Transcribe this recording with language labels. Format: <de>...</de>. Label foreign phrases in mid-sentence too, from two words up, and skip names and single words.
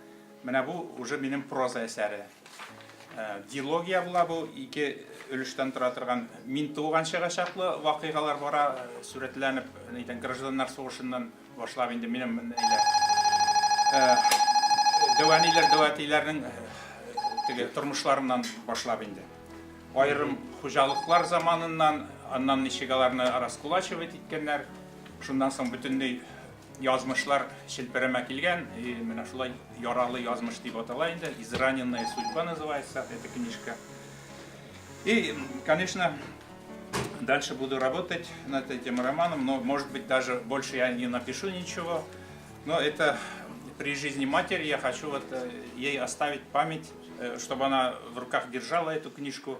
<tt>Менә бу уже минем проза әсәре. Диалогия була бу, ике өлештән тора торган мин туганчага чаклы вакыйгалар бара, сүрәтләнеп, әйтән гражданнар сугышыннан башлап инде минем дәватиләрнең теге тормышларыннан башлап инде. Айрым хуҗалыклар заманыннан, аннан ничегаларны раскулачивать иткәннәр, шундан соң бөтенләй язмышлар челпәрәмә килгән, и менә шулай яралы язмыш дип атала инде,</tt> <ru>израненная судьба называется эта книжка. И, конечно, дальше буду работать над этим романом, но, может быть, даже больше я не напишу ничего. Но это при жизни матери я хочу вот ей оставить память, чтобы она в руках держала эту книжку.</ru>